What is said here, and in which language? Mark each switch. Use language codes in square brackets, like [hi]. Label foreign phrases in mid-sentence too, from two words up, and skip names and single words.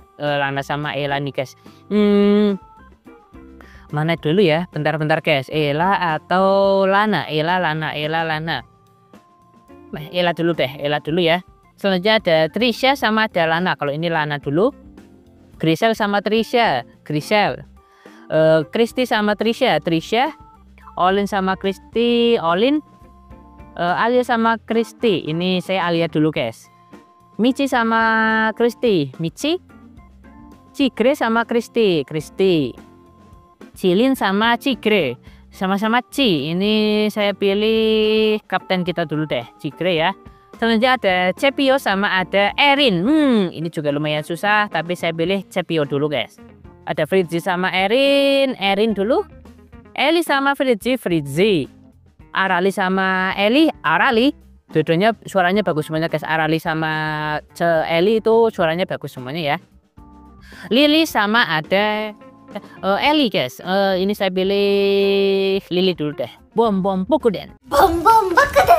[id] Lana sama Ella nih guys. Mana dulu ya? Bentar guys. Ella atau Lana? Ella, Lana. Ella dulu deh. Ella dulu ya. Selanjutnya ada Trisha sama ada Lana. Kalau ini Lana dulu. Grisel sama Trisha. Grisel. Kristi sama Trisha. Olin sama Kristi. Olin. Alia sama Kristi, ini saya Alia dulu guys. Michi sama Kristi, Michi. Cigre sama Kristi, Kristi. Cilin sama Cigre, sama-sama Ci. Ini saya pilih kapten kita dulu deh, Cigre ya. Selanjutnya ada Cepio sama ada Erin. Ini juga lumayan susah, tapi saya pilih Cepio dulu guys. Ada Fritzi sama Erin, Erin dulu. Eli sama Fritzi, Fritzi. Arali sama Eli, Arali. Dua-duanya suaranya bagus semuanya guys. Arali sama Eli itu suaranya bagus semuanya ya. Lili sama ada Eli guys. Ini saya pilih Lili dulu deh. Bom bom Bokuden. Bom bom Bokuden.